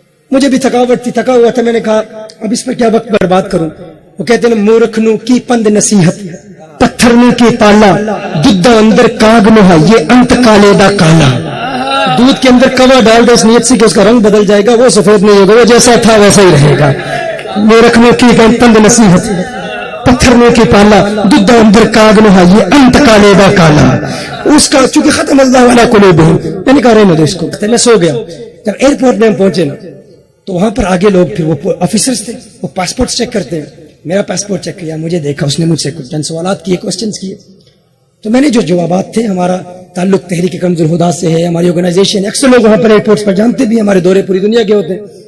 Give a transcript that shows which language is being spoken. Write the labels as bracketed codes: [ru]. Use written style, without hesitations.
[ur] مجھے بھی تھکاوٹ تھی, تھکا ہوا تھا, میں نے کہا اب اس پر کیا وقت برباد کروں. وہ کہتے ہیں [pa] مورکھنو کی پند نصیحت, پتھرنو کی تالا, دودھ اندر کاگ نہ یہ انت کالے دا کالا. [ur] دودھ کے اندر کوا ڈال دو اس نیت سے کہ اس کا رنگ بدل جائے گا, وہ سفید نہیں ہوگا, وہ جیسا تھا ویسا ہی رہے گا. [pa] مورکھنو کی پند نصیحت, پتھرنو کی پالا, دودھ اندر کاگ نہ یہ انت کالے دا کالا. [ur] اس کا چونکہ [ar] ختم اللہ علی قلوبہم, [ur] میں نے کہا رہنے دو اس کو. میں سو گیا. جب ایئرپورٹ میں ہم پہنچے نا تو وہاں پر آگے لوگ پھر وہ آفیسرز تھے, وہ پاسپورٹ چیک کرتے ہیں. میرا پاسپورٹ چیک کیا, مجھے دیکھا, اس نے مجھ سے کچھ چند سوالات کیے, کوسچنز کیے. تو میں نے جو جوابات تھے, ہمارا تعلق تحریک کمز الہدیٰ سے ہے, ہماری آرگنائزیشن, اکثر لوگ وہاں پر ایئرپورٹس پر جانتے بھی, ہمارے دورے پوری دنیا کے ہوتے ہیں.